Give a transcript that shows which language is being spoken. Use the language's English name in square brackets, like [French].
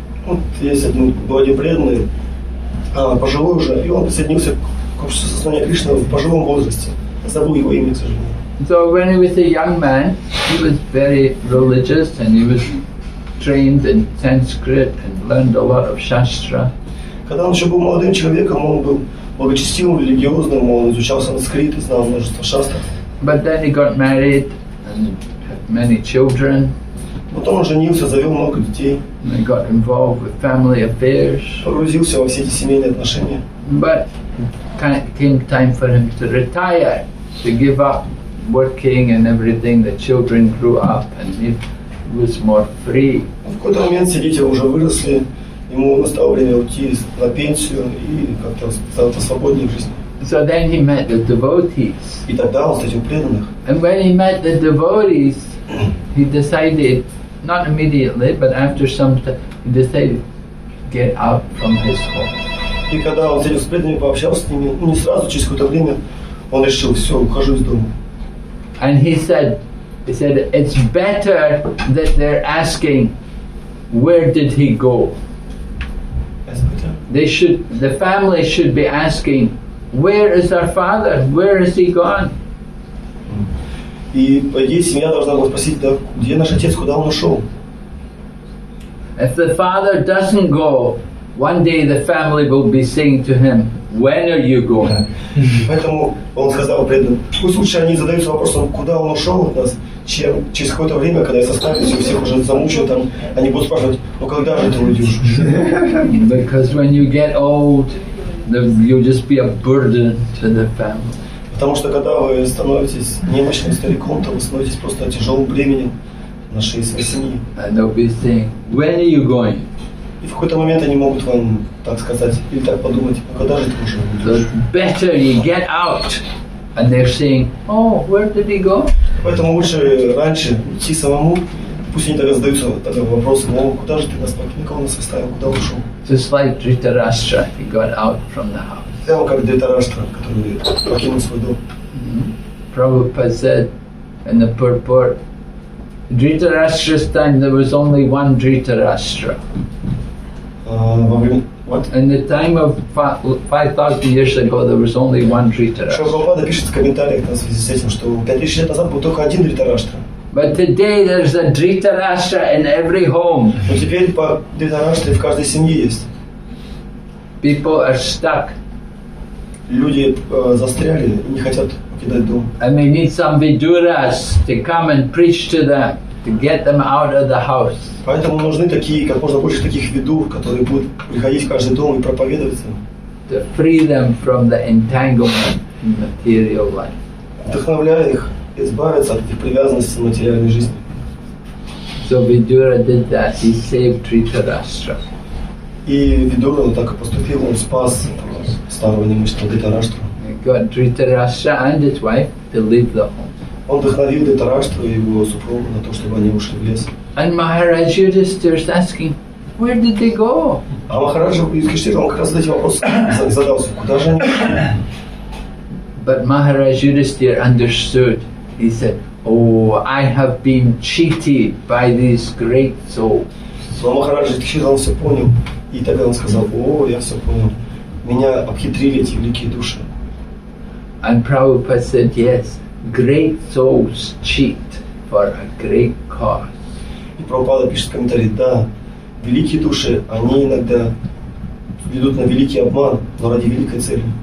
[Russian] Вот есть один преданный, пожилой уже, и он присоединился к обществу сознания Кришны в пожилом возрасте. Забыл его имя, к сожалению. [English] So when he was a young man, he was very religious and he was trained in Sanskrit and learned a lot of Shastra. [Russian] Когда он еще был молодым человеком, он был благочестивым, религиозным, он изучал санскрит и знал множество шастров. [English] But then he got married and had many children. [Russian] Потом он женился, завел много детей. [English] And he got involved with family affairs. [Russian] Погрузился во все эти семейные отношения. [English] But it came time for him to retire, to give up working and everything. The children grew up and he was more free. [Russian] В какой-то момент все дети уже выросли, ему настало время уйти на пенсию и как-то стал свободнее в жизни. [English] So then he met the devotees. [Russian] И тогда он встретил преданных. [English] And when he met the devotees, he decided, not immediately, but after some time, he decided to get out from his home. [Russian] И когда он встретился с преданными, пообщался с ними, не сразу, через какое-то время, он решил, все, ухожу из дома. [English] And he said, it's better that they're asking, where did he go? The family should be asking, where is our father? Where is he gone? [Russian] И по идее семья должна была спросить, да, где наш отец, куда он ушел? [English] If the father doesn't go, one day the family will be saying to him, when are you going? [Russian] Поэтому он сказал преданным, пусть лучше они задаются вопросом, куда он ушел от нас, чем через какое-то время, когда я составлюсь, и всех уже замучаю, там, они будут спрашивать, ну когда же ты уйдешь? [English] Because when you get old, you'll just be a burden to the family. [Russian] Потому что когда вы становитесь немощным стариком, то вы становитесь просто тяжелым бременем на шее своей семьи. [English] And they'll be saying, when are you going? [Russian] И в какой-то момент они могут вам так сказать или так подумать, ну когда же ты уже уйдешь? [English] So better you get out. And they're saying, oh, where did he go? [Russian] Поэтому лучше раньше идти самому. Пусть они тогда задаются тогда вопросом, ну куда же ты нас покинул, кого нас оставил, куда ушел? [English] Just like Dhritarashtra, he got out from the house. [Russian] Прямо как Dhritarashtra, который покинул свой дом. [English] Prabhupada said in the purport, Dhritarashtra's time there was only one Dhritarashtra. In the time of 5,000 years ago, there was only one Dhritarashtra. [Russian] Прабхупада пишет в комментариях в связи с этим, что 5000 лет назад был только один Dhritarashtra. [English] But today there's a Dhritarashtra in every home. [Russian] Но теперь по Dhritarashtra в каждой семье есть. [English] People are stuck. [Russian] Люди застряли и не хотят покидать дом. [English] And they need some Viduras to come and preach to them, to get them out of the house. [Russian] Поэтому нужны такие, как можно больше таких видур, которые будут приходить в каждый дом и проповедовать им. [English] To free them from the entanglement in material life. [Russian] Вдохновляя их избавиться от их привязанности к материальной жизни. [English] So Vidura did that. He saved Dhritarashtra. [Russian] И Видура так и поступил, он спас старого немощного Dhritarashtra. [English] He got Dhritarashtra and his wife to leave the home. [Russian] Он вдохновил Dhritarashtra и его супругу на то, чтобы они ушли в лес. [English] And Maharaj Yudhishthira is asking, where did they go? [Russian] А Махараджа Юдхиштира, он как раз эти вопросы задался, куда же они? [English] But Maharaj Yudhishthira understood. He said, oh, I have been cheated by these great souls. [Russian] Но Махараджа Юдхиштира, он все понял. И тогда он сказал, о, я все понял. Меня обхитрили эти великие души. [English] And Prabhupada said, yes, great souls cheat for a great cause. [Russian] И Прабхупада пишет в комментарии, да, великие души, они иногда ведут на великий обман, но ради великой цели.